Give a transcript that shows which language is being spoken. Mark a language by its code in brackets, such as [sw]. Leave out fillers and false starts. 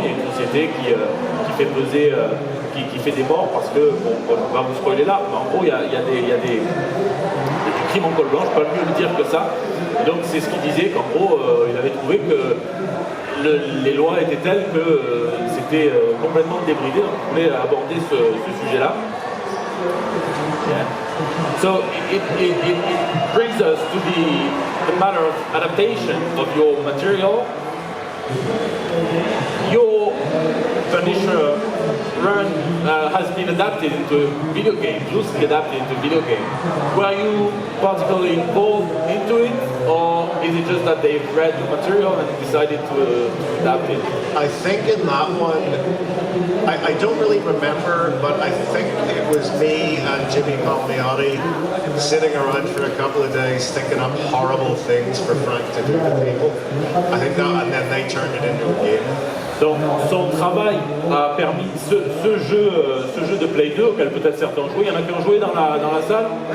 [fr] Il y a une société qui fait peser, qui fait des morts, parce que, on va vous spoiler là, mais en gros, il y a des crimes en col blanc, je ne peux pas mieux le dire que ça. Donc c'est ce qu'il disait, qu'en gros, il avait trouvé que les lois étaient telles que c'était complètement débridé, donc on voulait aborder ce sujet-là. [en] So it brings us to the matter of adaptation of your material. Your Vanisher run has been adapted into video games, loosely adapted into video games. Were you particularly involved into it, or is it just that they've read the material and decided to adapt it? I think in that one, I don't really remember, but I think it was me and Jimmy Palmiotti sitting around for a couple of days thinking up horrible things for Frank to do to people. I think that, and then they turned it into a game. [fr] Donc son travail a permis ce jeu de Play 2 auquel peut-être certains ont joué. Il y en a qui ont joué dans la salle.